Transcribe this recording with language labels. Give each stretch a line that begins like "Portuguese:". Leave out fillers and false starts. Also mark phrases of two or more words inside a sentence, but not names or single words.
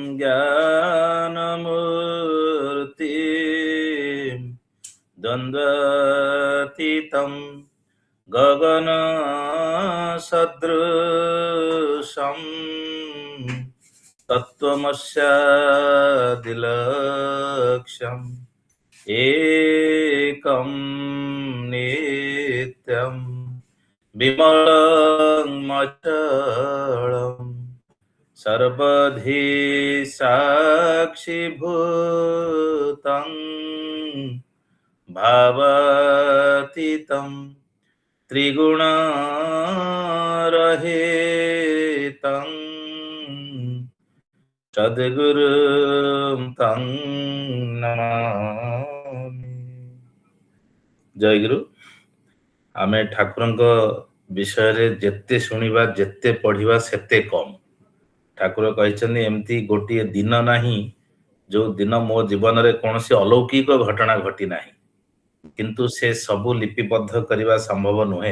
Sanskrit: ଜ୍ଞାନମୂର୍ତ୍ତି ଦ୍ୱନ୍ଦ୍ୱାତୀତଂ ଗଗନ ସଦୃଶଂ ତତ୍ତ୍ୱମସ୍ୟାଦିଲକ୍ଷ୍ୟଂ एकं नित्यं विमलं मचलं सर्वधि साक्षिभूतं भावातीतं त्रिगुणरहितं सद्गुरुं तं नमामि।
Odia: जयगुरु। ଆମେ ଠାକୁରଙ୍କ ବିଷୟରେ ଯେତେ ଶୁଣିବା ଯେତେ ପଢିବା ସେତେ କମ। ଠାକୁର କହିଛନ୍ତି ଏମିତି ଗୋଟିଏ ଦିନ ନାହିଁ ଯୋଉ ଦିନ ମୋ ଜୀବନରେ କୌଣସି ଅଲୌକିକ ଘଟଣା ଘଟି ନାହିଁ, କିନ୍ତୁ ସେ ସବୁ ଲିପିବଦ୍ଧ କରିବା ସମ୍ଭବ ନୁହେଁ।